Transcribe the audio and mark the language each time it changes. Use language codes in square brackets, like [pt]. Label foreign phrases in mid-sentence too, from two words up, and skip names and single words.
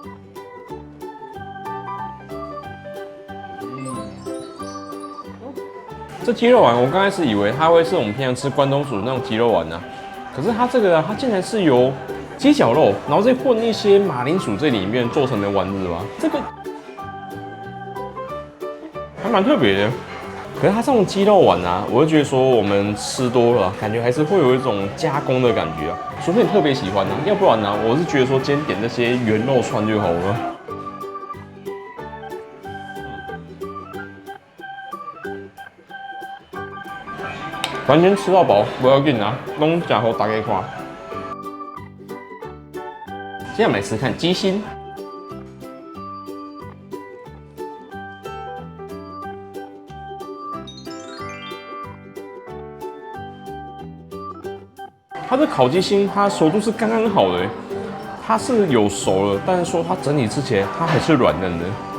[zh] 這雞肉丸，我剛開始以為它會是我們平常吃關東煮的那種雞肉丸呢，可是它這個啊，它竟然是由雞絞肉，然後再混一些馬鈴薯在裡面做成的丸子吧？這個還蠻特別的。可是它這種雞肉丸啊，我就覺得說我們吃多了，感覺還是會有一種加工的感覺啊。除非你特別喜歡啊，要不然呢，我是覺得說今天點那些原肉串就好了。完全吃到飽，不要緊啊，弄假後打給看。接下來吃看雞心，它的烤雞心，它熟度是剛剛好的，它是有熟了，但是說它整體吃起來它還是軟嫩的。